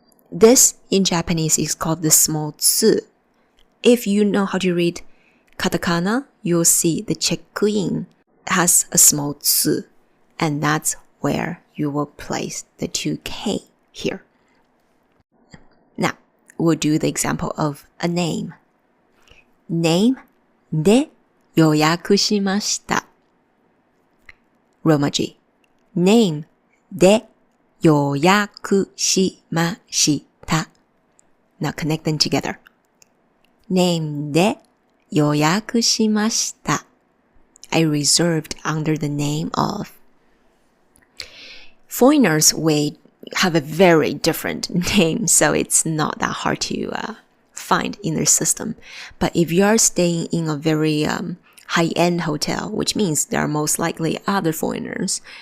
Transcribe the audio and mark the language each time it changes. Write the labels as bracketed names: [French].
[English] This in Japanese is called the small tsu. If you know how to read katakana, you'll see the check-in has a small tsu, and that's where you will place the 2K here. Now, we'll do the example of a name. [Japanese] Name で予約しました。 [English] Roman G. [Japanese] Name で予約しました。 [English] Now connect them together. [Japanese] Name で予約しました。 [English] I reserved under the name of. Foreigners have a very different name, so it's not that hard to find in their system. But if you are staying in a very high-end hotel, which means there are most likely other foreigners.